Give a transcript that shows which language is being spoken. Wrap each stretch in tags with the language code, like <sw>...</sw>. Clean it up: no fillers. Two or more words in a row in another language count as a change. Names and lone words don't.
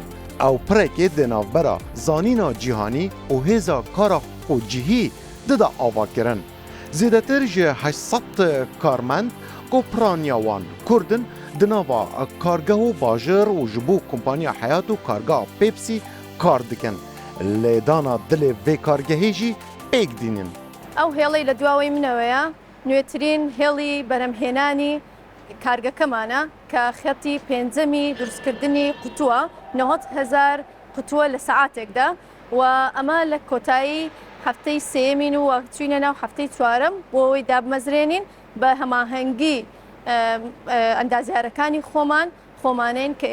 <ku>Ew pirekê di navbera zanîna cîhanî û hêza kara xwecihî dida avakirin. Zêdetir ji 800 karmend ku piraniya wan Kurdin di nava kargeh û bajir û ji bo kompanya Hayat û kargeha Pepsî kar dikin. Lêdana dilê vê kargehê jî pêk dînin.</ku> <ckb>ئەو هێڵی لە دواوەی منەوەیە نوێترین هێڵی بەرەمهێنانی کارگەکەمانە کە خەتی پێنجەمی دروستکردنی قوتووە 90,000 قوتووە لە سەعاتێکدا و ئەمە لە کۆتایی هەفتەی سێمین و چوینە ناو هەفتەی چوارەم بۆ ئەوەی دابمەزرێنین بە هەماهەنگی ئەندازیارەکانی خۆمانین کە</ckb>